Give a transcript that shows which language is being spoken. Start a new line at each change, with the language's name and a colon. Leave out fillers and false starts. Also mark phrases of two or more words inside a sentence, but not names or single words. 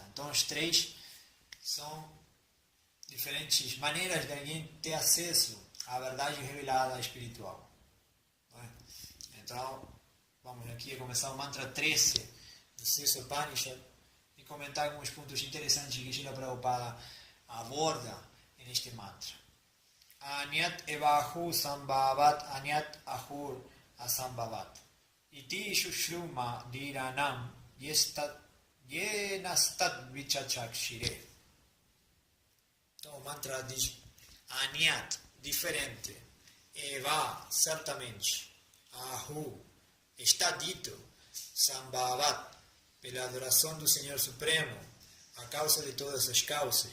Portuguese: Então, os três são diferentes maneiras de alguém ter acesso à verdade revelada espiritual. Então, vamos aqui começar o mantra 13 do Sri Upanishad e comentar alguns pontos interessantes que Srila Prabhupada aborda neste mantra.
Sanskrit: Anyat evahu sambhavat anyat ahur asambhavat iti shushruma dhiranam yenastat vichachakshire.
Portuguese: Então, o mantra diz Anyat, diferente, Eva, certamente, Ahu, está dito, Sambhavat, pela adoração do Senhor Supremo, a causa de todas as causas.